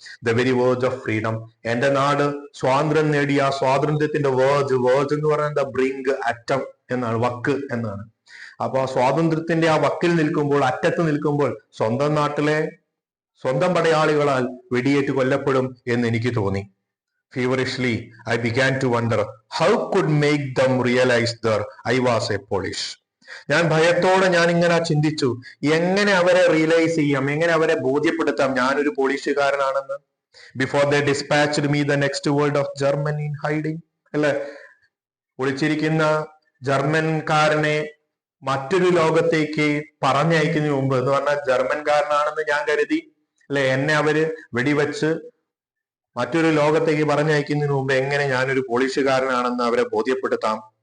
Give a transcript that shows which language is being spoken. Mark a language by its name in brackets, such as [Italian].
[English] the very verge of freedom, [Malayalam] എന്റെ നാട് സ്വാതന്ത്ര്യം നേടിയ ആ സ്വാതന്ത്ര്യത്തിന്റെ വേർജ്, വേർജ് എന്ന് പറയുന്നത് ബ്രിങ്ക്, അറ്റം എന്നാണ്, വക്ക് എന്നാണ്. അപ്പൊ ആ സ്വാതന്ത്ര്യത്തിന്റെ ആ വക്കിൽ നിൽക്കുമ്പോൾ, അറ്റത്ത് നിൽക്കുമ്പോൾ സ്വന്തം നാട്ടിലെ സ്വന്തം പടയാളികളാൽ വെടിയേറ്റ് കൊല്ലപ്പെടും എന്ന് എനിക്ക് തോന്നി. [English] Feverishly, I began to wonder how could make them realize that I was a Polish. [Malayalam] ഞാൻ ഭയത്തോടെ ഞാൻ ഇങ്ങനെ ചിന്തിച്ചു, എങ്ങനെ അവരെ റിയലൈസ് ചെയ്യാം, എങ്ങനെ അവരെ ബോധ്യപ്പെടുത്താം ഞാനൊരു പോളിഷുകാരനാണെന്ന്. [English] before they dispatched me the next world of German in hiding, [Malayalam] അല്ലെ, ഒളിച്ചിരിക്കുന്ന ജർമ്മൻകാരനെ മറ്റൊരു ലോകത്തേക്ക് പറഞ്ഞയക്കുന്നതിന് മുമ്പ്, എന്ന് പറഞ്ഞാൽ ജർമ്മൻകാരനാണെന്ന് ഞാൻ കരുതി, അല്ലെ, എന്നെ അവര് വെടിവെച്ച് മറ്റൊരു ലോകത്തേക്ക് പറഞ്ഞയക്കുന്നതിന് മുമ്പ് എങ്ങനെ ഞാനൊരു പോളിഷുകാരനാണെന്ന് അവരെ ബോധ്യപ്പെടുത്താം.